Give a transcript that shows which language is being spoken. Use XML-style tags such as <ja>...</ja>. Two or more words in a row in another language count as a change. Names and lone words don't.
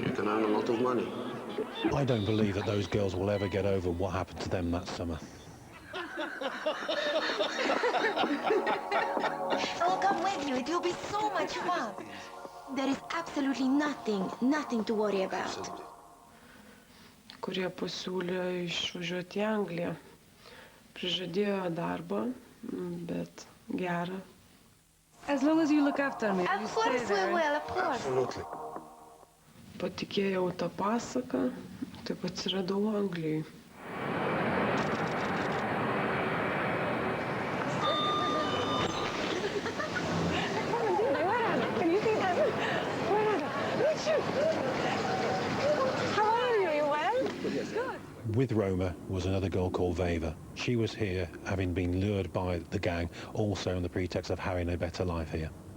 <en>You can earn a lot of money. I don't believe that those girls will ever get over what happened to them that summer. I'll come with you. It will be so much fun. There is absolutely nothing to worry about.</en> <lt>Kurie pasiūlė išvažiuoti į Angliją. Prižadėjo darbą, bet gerą.</lt> <en>As long as you look after me. Of course we will, of course. Absolutely.</en> <lt>Patikėjau tą pasaką, taip atsiradau Anglijai.</lt> <en>Can you see that? How are you? You well? Good. With Roma was another girl called Veva. She was here, having been lured by the gang, also on the pretext of having a better life here.</en>